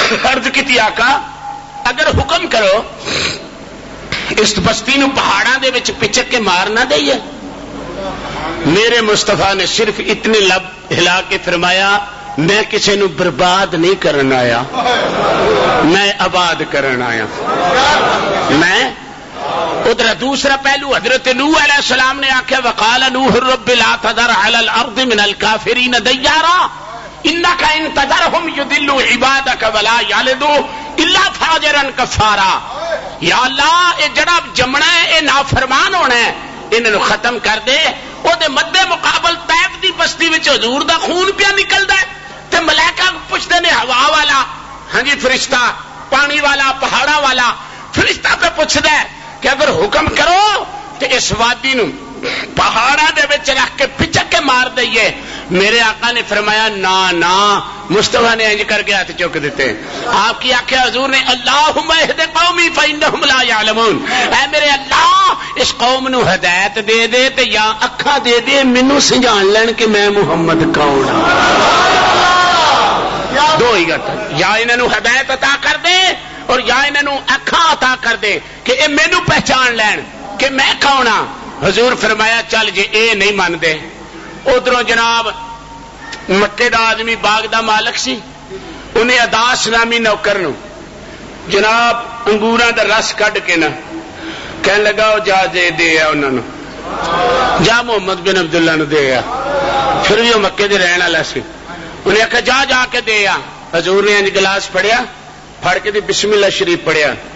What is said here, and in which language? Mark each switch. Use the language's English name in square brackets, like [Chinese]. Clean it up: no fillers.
[Punjabi] عرض کیتی آقا اگر حکم کرو اس بستی نو پہاڑاں دے وچ پچک کے مار نہ دئیے. میرے مصطفیٰ نے صرف اتنے لب ہلا کے فرمایا میں کسی نو برباد نہیں کرنا آیا میں آباد کرنا آیا. میں ادھر دوسرا پہلو حضرت نوح علیہ السلام نے آخیا [Arabic] وقال نوح رب لا تذر علی الارض من الکافرین دیارا انک ان تذرهم یضلوا عبادک ولا یلدوا الا فاجرا کفارا. [Punjabi] یا اللہ اے جڑا جمنا ہے اے نافرمان ہونا ہے انہوں ختم کر دے. وہ مد مقابل طیف دی بستی وچ حضور دا خون پیا نکلدا ہے تے ملائکہ پوچھتے نے ہوا والا ہاں جی فرشتہ پانی والا پہاڑا والا فرشتہ پہ پوچھدا ہے کہ اگر حکم کرو تو اس وادی نو پہاڑا دے وچ رکھ کے پچک کے مار دئیے. میرے آقا نے فرمایا نا نا. مصطفیٰ نے انج کر کے ہاتھ چک دیتے. آپ کی آخیا حضور نے [Arabic] اللہم اہد قومی فإنہم لا یعلمون. [Punjabi] اے میرے اللہ اس قوم نو ہدایت دے دے تے یا اکھاں دے دے مینوں سمجھان لین کہ میں محمد کون ہاں. دو ہی گل یا انہاں نو ہدایت عطا کر دے اور یا انہاں نو اکھاں عطا کر دے کہ اے مینوں پہچان لین کہ میں کون ہاں. حضور فرمایا چل جی اے نہیں مانتے. ادھروں جناب مکے دا آدمی باغ دا مالک سی, انہیں اداس نامی نوکر نو جناب انگوراں دا رس کڈ کے نا کہنے لگا وہ جا دے آ انہوں جا محمد بن عبداللہ نو دے آ. پھر بھی وہ مکے دے رہن والا سی. انہیں آخیا جا جا کے دے آ. حضور نے انج گلاس پڑھیا, پھڑ کے بسم اللہ شریف پڑھیا.